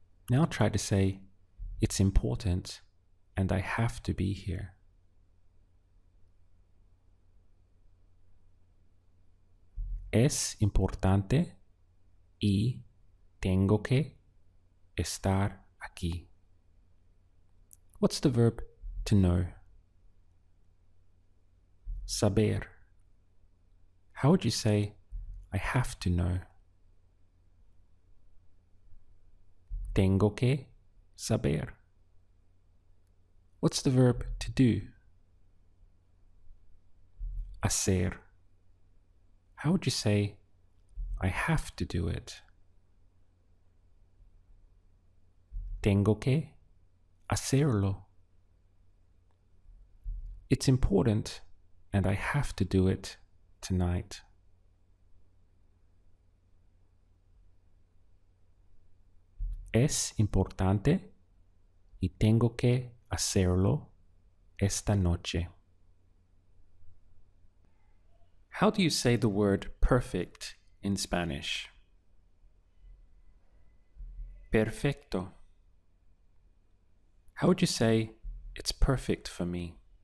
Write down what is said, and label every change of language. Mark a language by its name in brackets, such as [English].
[English] Now try to say it's important and I have to be here. [Spanish] Es importante y tengo que estar aquí. [English] What's the verb to know? [Spanish] Saber. [English] How would you say, I have to know? Tengo que saber. What's the verb to do? Hacer. How would you say, I have to do it? [Spanish] Tengo que hacerlo. [English] It's important and I have to do it tonight. [Spanish] Es importante y tengo que hacerlo esta noche. [English] How do you say the word perfect in Spanish? [Spanish] Perfecto. [English] How would you say, it's perfect for me?